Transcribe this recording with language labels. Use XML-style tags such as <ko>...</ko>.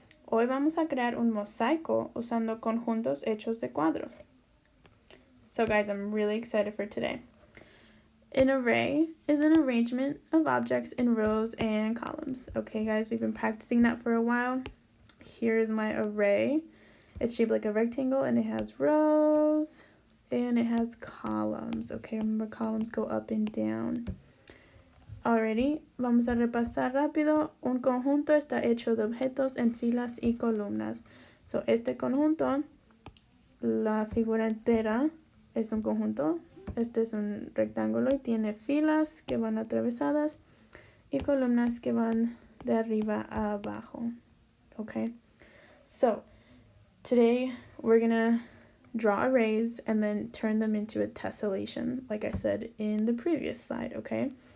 <es>Hoy vamos a crear un mosaico usando conjuntos hechos de cuadros.</es> <en>So guys, I'm really excited for today. An array is an arrangement of objects in rows and columns. Okay guys, we've been practicing that for a while. Here is my array. It's shaped like a rectangle and it has rows and it has columns. Okay, remember columns go up and down. Alrighty,</en> <es>vamos a repasar rápido. Un conjunto está hecho de objetos en filas y columnas. So, este conjunto, la figura entera es un conjunto. Este es un rectángulo y tiene filas que van atravesadas y columnas que van de arriba a abajo.</es> <en>Okay, so today we're gonna draw arrays and then turn them into a tessellation, like I said in the previous slide, okay?</en>